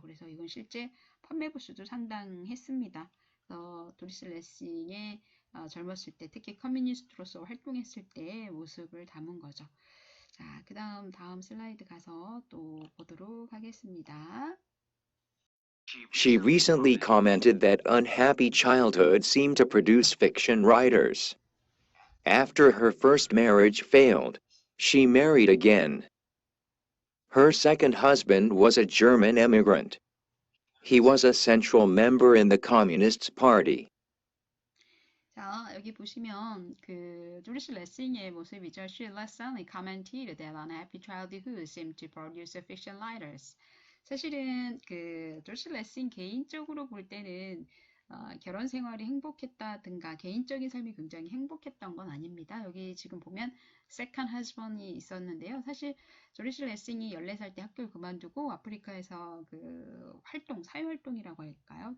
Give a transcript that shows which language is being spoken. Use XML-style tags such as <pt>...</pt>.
<ko>그래서 이건 실제 판매 부수도 상당했습니다. 도리스 레싱의 젊었을 때 특히 커뮤니스트로서 활동했을 때 모습을 담은 거죠. 자, 다음 슬라이드 가서 또 보도록 하겠습니다.</ko> <en>She recently commented that unhappy childhood seemed to produce fiction writers. After her first marriage failed, she married again. Her second husband was a German immigrant. He was a central member in the Communist Party.</en> <ko>자, 여기 보시면 그 조리스 레싱의 모습이죠.</ko> <en>She recently commented that unhappy childhood seemed to produce fiction writers.</en> <ko>사실은 그 조리스 레싱 개인적으로 볼 때는 결혼 생활이 행복했다든가 개인적인 삶이 굉장히 행복했던 건 아닙니다. 여기 지금 보면 second husband이 있었는데요. 사실 조리스 레싱이 14살 때 학교를 그만두고 아프리카에서 그 활동, 사회활동이라고 할까요?</ko>